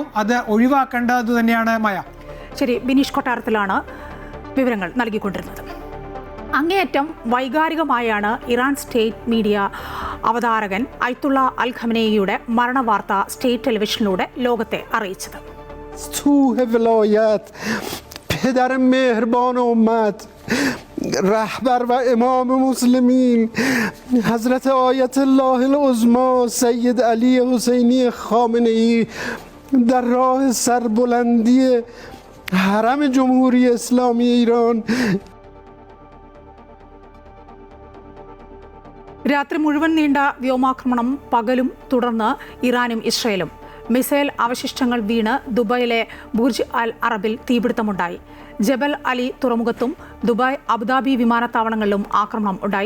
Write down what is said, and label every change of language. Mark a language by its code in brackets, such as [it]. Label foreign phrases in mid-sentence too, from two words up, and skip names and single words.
[ml] അത് ഒഴിവാക്കേണ്ടത് തന്നെയാണ് മായ. ശരി, ബിനീഷ് കൊട്ടാരത്തിലാണ് വിവരങ്ങൾ നൽകിക്കൊണ്ടിരുന്നത്. അങ്ങേയറ്റം വൈകാരികമായാണ് ഇറാൻ [en] state media [ml] അവതാരകൻ അയത്തുള്ള അൽ ഖമനേയിയുടെ മരണവാർത്ത സ്റ്റേറ്റ് ടെലിവിഷനിലൂടെ ലോകത്തെ അറിയിച്ചത്. [fa] پدر مهربان امت، رهبر و امام مسلمین، حضرت آیت الله العظما سید علی حسینی خامنه‌ای در راه سربلندی حرم جمهوری اسلامی ایران. [ml] രാത്രി മുഴുവൻ നീണ്ട വ്യോമാക്രമണം, പകലും തുടർന്ന് ഇറാനും ഇസ്രയേലും. മിസൈൽ അവശിഷ്ടങ്ങൾ വീണ് ദുബായിലെ ബുർജ് അൽ അറബിൽ തീപിടുത്തമുണ്ടായി. ജബൽ അലി തുറമുഖത്തും ദുബായ്, അബുദാബി വിമാനത്താവളങ്ങളിലും ആക്രമണം ഉണ്ടായി.